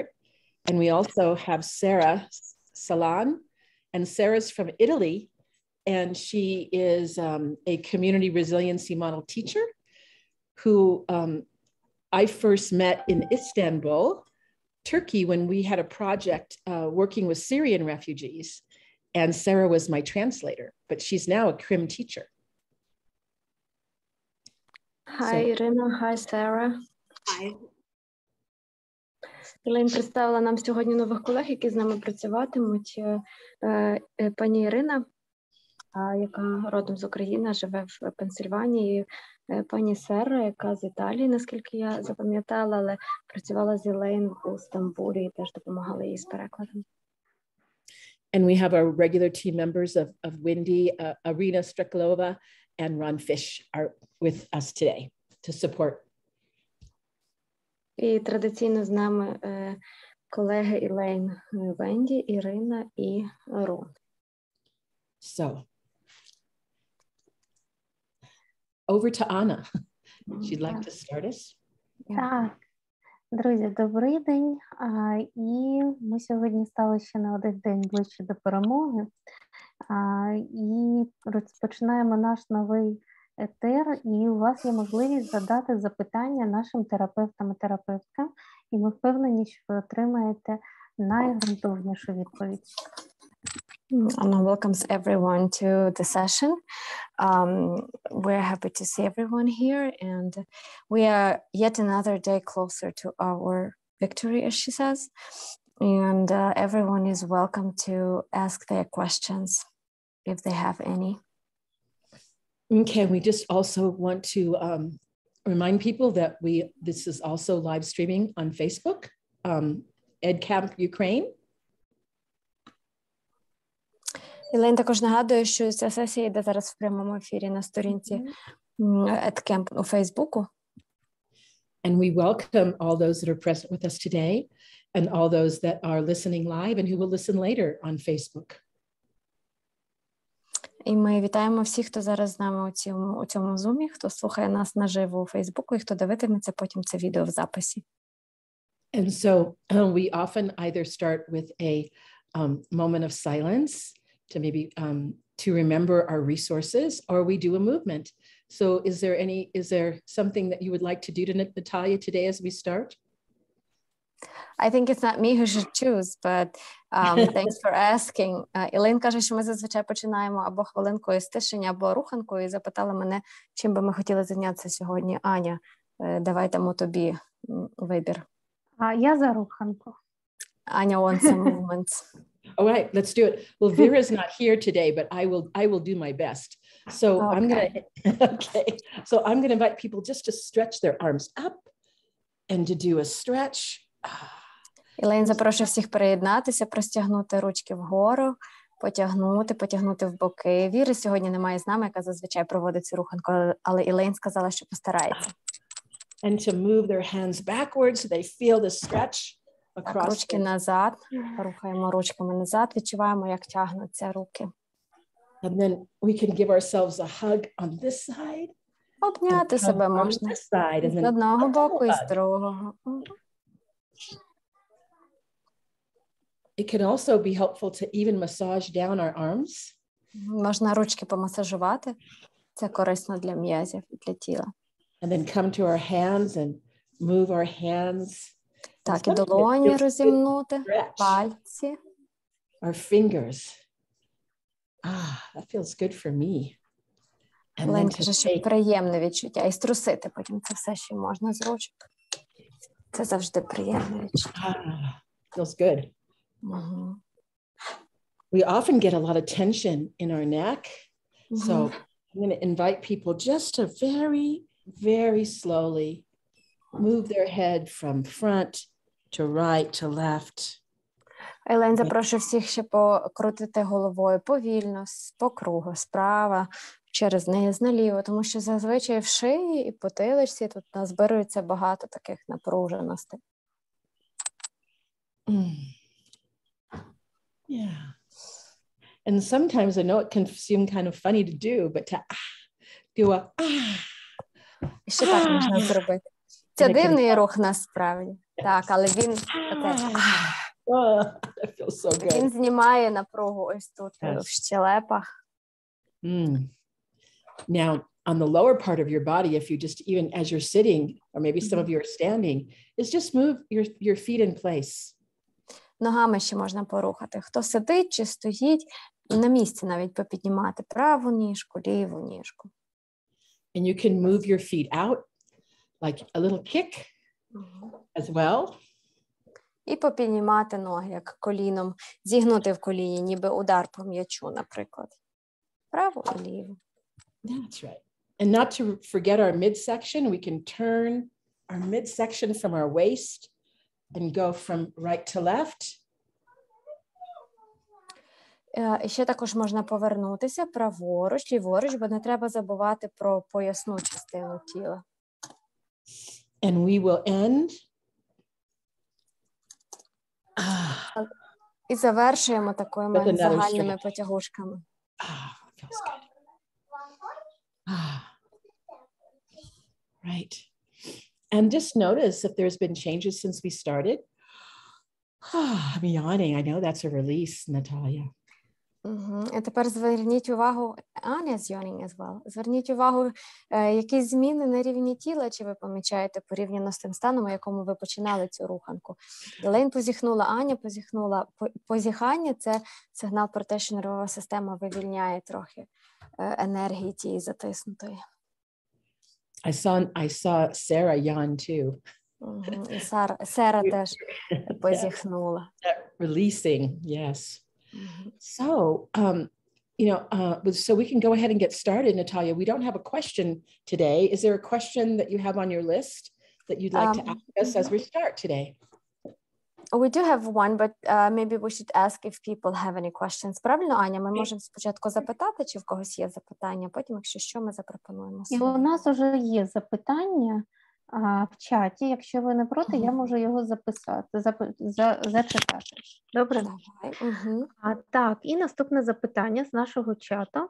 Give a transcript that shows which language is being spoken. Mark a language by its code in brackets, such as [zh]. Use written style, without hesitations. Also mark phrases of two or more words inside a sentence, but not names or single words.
[en] And we also have Sarah Salan, and Sarah's from Italy, and she is a community resiliency model teacher who I first met in Istanbul, Turkey, when we had a project working with Syrian refugees, and Sarah was my translator, but she's now a Krim teacher. Hi, Ірина. Hi, Sarah. Hi. [uk] Елейн представила нам сьогодні нових колег, які з нами працюватимуть. Пані Ірина, яка родом з України, живе в Пенсильванії. Пані Сера, яка з Італії, наскільки я запам'ятала, але працювала з Елейн у Стамбулі і теж допомагала їй з перекладом. [en] And we have our regular team members of Wendy, Irina Striklova, and Ron Fish are with us today to support. [uk] І традиційно з нами колеги Елейн, Венді, Ірина і Рон. [en] So, over to Anna. She'd like to start us. [uk] Так, друзі, добрий день. І ми сьогодні стали ще на один день ближче до перемоги. І розпочинаємо наш новий етер, і у вас є можливість задати запитання нашим терапевтам і терапевткам, і ми впевнені, що ви отримаєте найґрунтовнішу відповідь. [en] Anna welcomes everyone to the session. We're happy to see everyone here, and we are yet another day closer to our victory, as she says. And everyone is welcome to ask their questions if they have any. Okay, we just also want to remind people that this is also live streaming on Facebook, EdCamp Ukraine. [uk] Елейн також нагадує, що ця сесія йде зараз в прямому ефірі на сторінці EdCamp у Фейсбуку. [en] And we welcome all those that are present with us today and all those that are listening live and who will listen later on Facebook. [uk] І ми вітаємо всіх, хто зараз з нами у цьому зумі, хто слухає нас наживо у Фейсбуку і хто дивитиметься потім це відео в записі. [en] And so we often either start with a moment of silence to maybe to remember our resources, or we do a movement. So is there something that you would like to do to Natalia today as we start? I think it's not me who should choose, but thanks for asking. [uk] Елейн каже, що ми зазвичай починаємо або хвилинкою стишення, або руханкою, і запитала мене, чим би ми хотіли зайнятися сьогодні. Аня, давай тому тобі вибір. Я за руханку. [en] Аня wants some movements. All right, let's do it. Well, Vera's not here today, but I will do my best. So okay. I'm gonna invite people just to stretch their arms up and to do a stretch. [uk] Елейн запрошує всіх приєднатися, простягнути ручки вгору, потягнути в боки. Віри сьогодні немає з нами, яка зазвичай проводить цю руханку, але Елейн сказала, що постарається. [en] And to move their hands backwards so they feel the stretch. [uk] Так, ручки назад, рухаємо ручками назад, відчуваємо, як тягнуться руки. [en] And then we can give ourselves a hug on this side. [uk] Обняти себе можна з одного боку і з другого. [en] It can also be helpful to even massage down our arms. [uk] Можна ручки помасажувати. Це корисно для м'язів і для тіла. [en] And then come to our hands and move our hands. [uk] Так, і долоні розімнути, пальці. [en] Our fingers. That feels good for me. [uk] Лен каже, що приємне відчуття. І струсити потім це все ще можна з ручок. Це завжди приємне відчуття. [en] Feels good. We often get a lot of tension in our neck. So I'm going to invite people just to very, very slowly move their head from front to right to left. [uk] Елейн запрошує всіх ще покрутити головою повільно, по кругу, справа через низ наліво, тому що зазвичай в шиї і потиличці тут назбирується багато таких напруженостей. [en] Yeah. And sometimes I know it can seem kind of funny to do, but to do a [uk] І ще так можна зробити. Це дивний рух насправді. Так, але він [en] that feels so good. [uk] Він знімає напругу ось тут в щелепах. [en] Now, on the lower part of your body, if you just, even as you're sitting, or maybe some of you are standing, is just move your feet in place. [uk] Ногами ще можна порухати. Хто сидить чи стоїть, на місці навіть попіднімати праву ніжку, ліву ніжку. [en] And you can move your feet out like a little kick as well. [uk] І попіднімати ноги, як коліном, зігнути в коліні, ніби удар по м'ячу, наприклад. Праву і ліву. [en] That's right. And not to forget our midsection, we can turn our midsection from our waist and go from right to left. [uk] І ще також можна повернутися праворуч, ліворуч, бо не треба забувати про поясну частину тіла. [en] And we will end. [uk] І завершуємо такими загальними потягушками. [en] Feels good. Right. And just notice if there's been changes since we started. I'm yawning. I know that's a release, Natalia. [uk] І тепер зверніть увагу, [en] Anya's yawning as well. [uk] Зверніть увагу, якісь зміни на рівні тіла, чи ви помічаєте порівняно з тим станом, у якому ви починали цю руханку. Елейн позіхнула, Аня позіхнула. Позіхання – це сигнал про те, що нервова система вивільняє трохи енергії тієї затиснутої. [en] I saw Sarah yawn too. [uk] І Сара теж позіхнула. [en] Releasing, yes. So, so we can go ahead and get started, Natalia. We don't have a question today. Is there a question that you have on your list that you'd like to ask us as we start today? We do have one, but maybe we should ask if people have any questions. [uk] Правильно, Аня? Ми можемо спочатку запитати, чи в когось є запитання, потім, якщо що, ми запропонуємо. І у нас вже є запитання в чаті. Якщо ви не проти, я можу його записати, зачитати. Добре? Давай. Так, і наступне запитання з нашого чату.